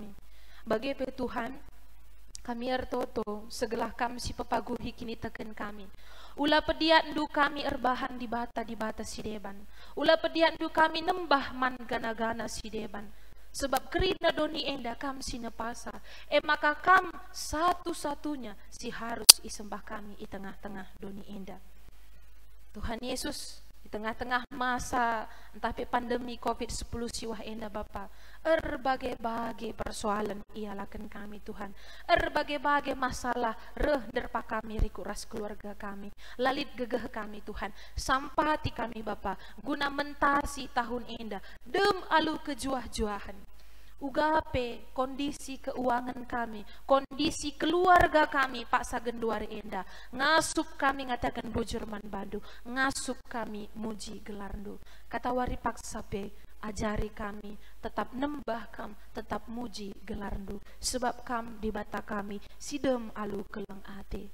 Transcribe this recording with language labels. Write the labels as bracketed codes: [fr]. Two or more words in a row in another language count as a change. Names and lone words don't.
[btx] Bagi pe Tuhan, kami ertoto segelah kam si pepaguhi kini teken kami. Ula pediat ndu kami erbahan di bata si deban. Ula pediat ndu kami nembah man gana-gana si deban. Sebab kerina doni enda kam si nepasa. Maka kam satu-satunya si harus isembah kami di tengah-tengah doni enda. Tuhan Yesus, di tengah-tengah masa entah pe pandemi COVID-10 siwah enda Bapa, [id] berbagai-bagai persoalan [btx] ialakan kami Tuhan, [id] berbagai-bagai masalah [btx] reh derpa kami rikuras keluarga kami, lalit gegeh kami Tuhan, sampati kami Bapa, guna mentasi tahun enda dem alu kejuah-juahan. Ugape kondisi keuangan kami, kondisi keluarga kami Pak Sagenduar enda, ngasup kami ngatakan bujur man bandu, ngasup kami muji gelarndu. Kata wari paksape, ajari kami tetap nembah kam, tetap muji gelarndu, sebab kam di bata kami sidem alu keleng ate.